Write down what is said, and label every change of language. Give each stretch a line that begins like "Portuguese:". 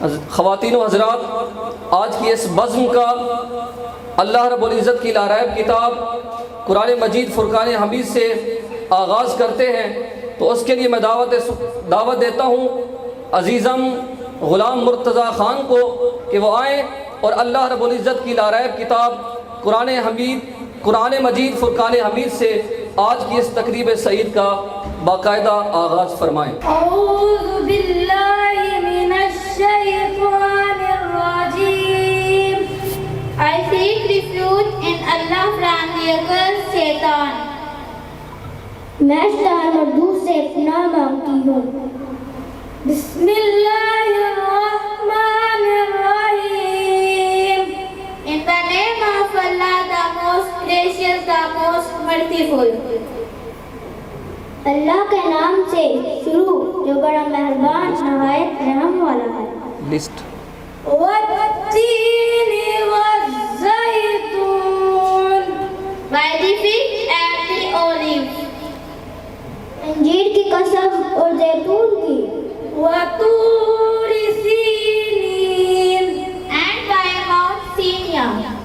Urdu: خواتین و حضرات، آج کی اس بزم کا اللہ رب العزت کی لاریب کتاب قرآن مجید فرقان حمید سے آغاز کرتے ہیں، تو اس کے لیے میں دعوت دیتا ہوں عزیزم غلام مرتضیٰ خان کو کہ وہ آئیں اور اللہ رب العزت کی لاریب کتاب قرآن مجید فرقان حمید سے آج کی اس تقریب سعید کا باقاعدہ آغاز فرمائیں۔
Arabic: اعوذ باللہ من الشیطان الرجیم۔
English: I seek refuge in Allah from the accursed شیطان۔
Urdu: میں شیطان مردود سے پناہ مانگتی ہوں۔
Arabic: بسم اللہ الرحمن الرحیم۔
English: In the name of Allah, the most gracious, the most merciful۔
Urdu: اللہ کے نام سے شروع جو بڑا مہربان نہایت رحم والا ہے۔ List
Arabic: والتین والزیتون،
English: by the fig and the olive۔
Urdu: انجیر کی قسم اور زیتون کی۔
Arabic: وطور سینین،
English: and by Mount Sinai۔